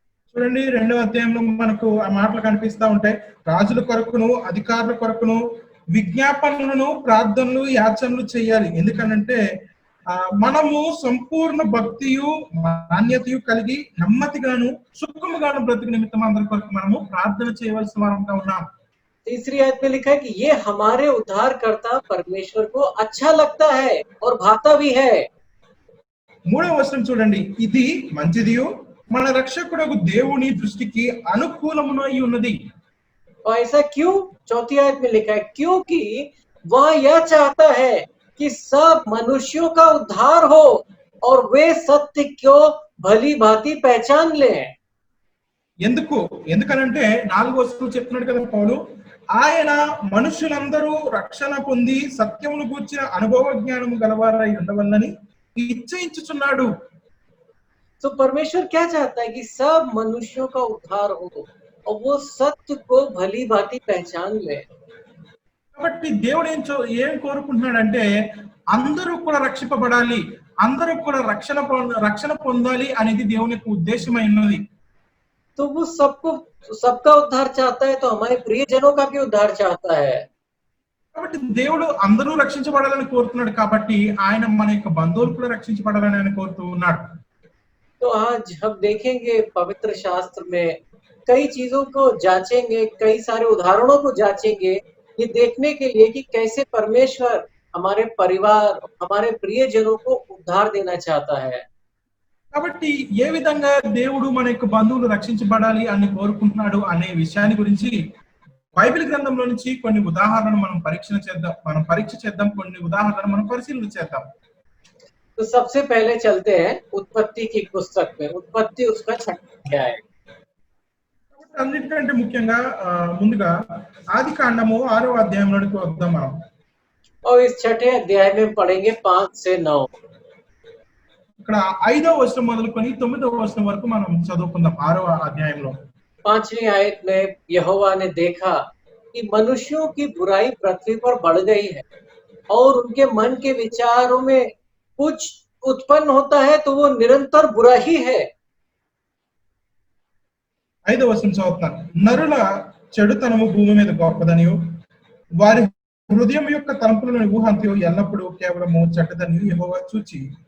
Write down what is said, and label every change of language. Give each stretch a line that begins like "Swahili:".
Telugu: చూడండి, 2వ అధ్యాయంలో మనకు ఆ మాటలు కనిపిస్తా ఉంటాయి. రాజుల కొరకును, అధికారుల కొరకును విజ్ఞాపనలను, ప్రార్థనలు, యాచనలు చేయాలి. ఎందుకనంటే మనము సంపూర్ణ భక్తియు మాన్యతయు కలిగి నెమ్మదిగాను సుఖముగాను బ్రతుకు నిమిత్తం అందరి కొరకు మనము ప్రార్థన చేయవలసిన వారంగా ఉన్నాం.
Hindi: तीसरी आयत में लिखा है कि ये हमारे उद्धारकर्ता परमेश्वर को अच्छा लगता है और भाता भी है।
Telugu: 3వ వచనం చూడండి, ఇది మంచిదియు మన రక్షకుడగు దేవుని దృష్టికి అనుకూలమునై ఉన్నది.
Hindi: और ऐसा क्यों? चौथी आयत में लिखा है, क्योंकि वह यह चाहता है कि सब मनुष्यों का उद्धार हो और वे सत्य को भली भांति पहचान लें।
Telugu: ఎందుకనంటే 4వ వచనం చెప్తున్నాడు కదా పౌలు, ఆయన మనుషులందరూ రక్షణ పొంది సత్యమును గూర్చిన అనుభవ జ్ఞానము గలవారై ఉండవల్లని ఇచ్చయించుచున్నాడు.
Hindi: तो परमेश्वर क्या चाहता है कि सब मनुष्यों का उद्धार हो और वो सत्य को भली भांति पहचान ले।
Telugu: కాబట్టి దేవుడు ఏం కోరుకుంటున్నాడంటే అందరూ కూడా రక్షింపబడాలి, అందరూ కూడా రక్షణ పొందాలి అనేది దేవుని యొక్క ఉద్దేశమై ఉన్నది.
Hindi: तो वो सबका उद्धार चाहता है, तो हमारे प्रियजनों का भी उद्धार चाहता है।
Telugu: కాబట్టి దేవుడు అందరూ రక్షించబడాలని కోరుతున్నాడు, కాబట్టి ఆయన మన యొక్క బంధువులు కూడా రక్షించబడాలని ఆయన కోరుతూ ఉన్నాడు.
Hindi: तो आज हम देखेंगे पवित्र शास्त्र में कई चीजों को जांचेंगे, कई सारे उदाहरणों को जांचेंगे, ये देखने के लिए कि कैसे परमेश्वर हमारे परिवार, हमारे प्रियजनों को उद्धार देना चाहता है।
Telugu: కాబట్టి ఏ విధంగా దేవుడు మన యొక్క బంధువులు రక్షించబడాలి అని కోరుకుంటున్నాడు అనే విషయాన్ని గురించి బైబిల్ గ్రంథంలో నుంచి కొన్ని ఉదాహరణలు మనం పరీక్ష చేద్దాం, కొన్ని ఉదాహరణలు మనం పరిశీలన చేద్దాం.
Hindi: तो सबसे पहले चलते हैं उत्पत्ति की पुस्तक में। उत्पत्ति उसका 6वां अध्याय।
Telugu: అన్నిటికంటే ముఖ్యంగా ముందుగా ఆది కాండము 6వ అధ్యాయంలోకి వద్దాం మనం.
Hindi: और इस 6ठे अध्याय में पढ़ेंगे 5 से 9।
Telugu: ఇక్కడ 5వ వచనం మొదలుకొని 9వ వచనం వరకు మనం చదువుకుందాం 6వ అధ్యాయంలో.
Hindi: 5वीं आयत में यहोवा ने देखा कि मनुष्यों की बुराई पृथ्वी पर बढ़ गई है और उनके मन के विचारों में कुछ उत्पन्न होता है तो वो निरंतर बुरा ही है।
Telugu: 5వ వచనం చదువుతాను. నరుల చెడుతనము భూమి మీద గొప్పదనియు వారి హృదయం యొక్క తలంపులను ఊహంతయు ఎల్లప్పుడూ కేవలము చెడ్డదనియు యెహోవా చూచి,